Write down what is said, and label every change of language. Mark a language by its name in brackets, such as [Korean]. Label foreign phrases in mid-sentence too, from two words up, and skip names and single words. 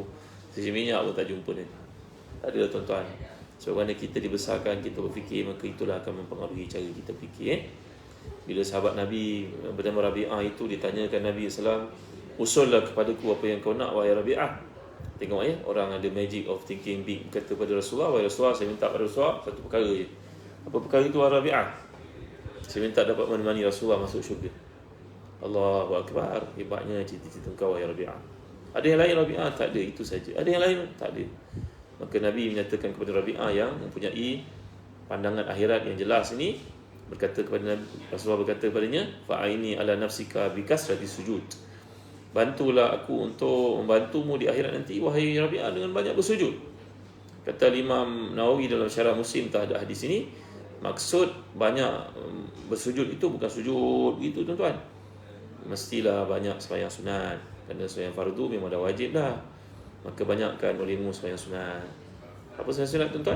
[Malay] Sisi minyak pun tak jumpa ni. Tak ada tuan-tuan. Sebab mana kita dibesarkan, kita berfikir, maka itulah akan mempengaruhi cara kita fikir. Bila sahabat Nabi bernama Rabi'ah itu ditanyakan Nabi SAW, usullah kepadaku apa yang kau nak wahai Rabi'ah. Tengok ya, orang ada [English] magic of thinking big. [Malay] Kata pada Rasulullah, wahai Rasulullah, saya minta pada Rasulullah satu perkara je. Apa perkara itu wahai Rabi'ah? Saya minta dapat menemani Rasulullah masuk syurga. [Arabic] الله أكبر, [Malay] hebatnya cita-cita kau wahai Rabi'ah. Ada yang lain Rabi'ah? Tak ada, itu saja. Ada yang lain? Tak ada. Maka Nabi menyatakan kepada Rabi'ah yang mempunyai pandangan akhirat yang jelas ini, berkata kepada Nabi, Rasulullah berkata kepadanya, [Arabic] فأعني على نفسك بكثرة السجود. [Malay] Bantulah aku untuk membantumu di akhirat nanti wahai Rabi'ah dengan banyak bersujud. Kata Imam Nawawi dalam Syarah Muslim terhadap hadis ini, maksud banyak bersujud itu bukan sujud begitu tuan-tuan. Mestilah banyak sembahyang sunat. Kerana sembahyang fardu memang dah wajib dah. Maka banyakkan olehmu sembahyang sunat. Apa sembahyang sunat tuan-tuan?